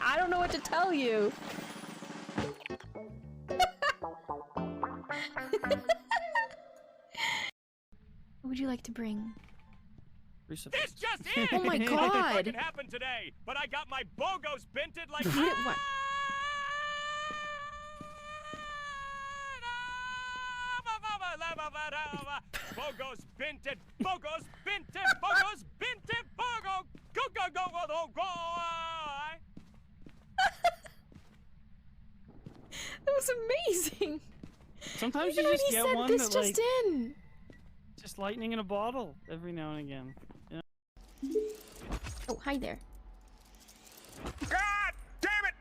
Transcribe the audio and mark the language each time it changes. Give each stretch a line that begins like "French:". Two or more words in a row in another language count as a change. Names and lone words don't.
English: I don't know what to tell you. What would you like to bring? This just in! Oh my god! I thought it happened today, but I got my bogos binted like What? Bogos binted, bogos binted, bogos binted, bogo, go go go go go go. That was amazing. Sometimes Even you just when he get said one this that just like in. just lightning in a bottle every now and again. You know? Oh, hi there. God damn it!